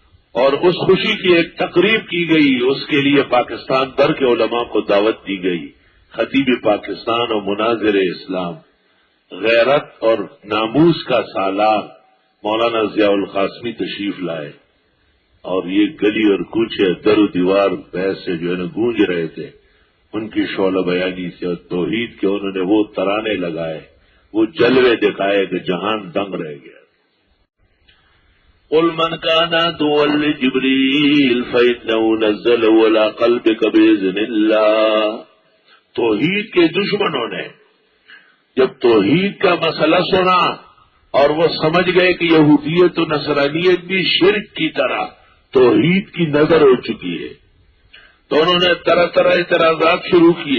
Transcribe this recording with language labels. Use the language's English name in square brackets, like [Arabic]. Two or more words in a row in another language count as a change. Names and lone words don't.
[Urdu] اور اس خوشی کی ایک تقریب کی گئی، اس کے لیے پاکستان بھر کے علماء کو دعوت دی گئی۔ خطیب پاکستان اور مناظر اسلام، غیرت اور ناموس کا سالار مولانا ضیاء القاسمی تشریف لائے، اور یہ گلی اور کوچے در و دیوار بحث سے جو ہے نا گونج رہے تھے، ان کی شعلہ بیانی سے اور توحید کے انہوں نے وہ ترانے لگائے، وہ جلوے دکھائے کہ جہان دنگ رہ گیا۔ [Arabic] قل من كان عدوا لجبريل فإنه نزله على قلبك بإذن الله۔ [Urdu] توحید کے دشمنوں نے جب توحید کا مسئلہ سنا اور وہ سمجھ گئے کہ یہودیت و نصرانیت بھی شرک کی طرح توحید کی نظر ہو چکی ہے، تو انہوں نے طرح طرح اعتراضات شروع کیے۔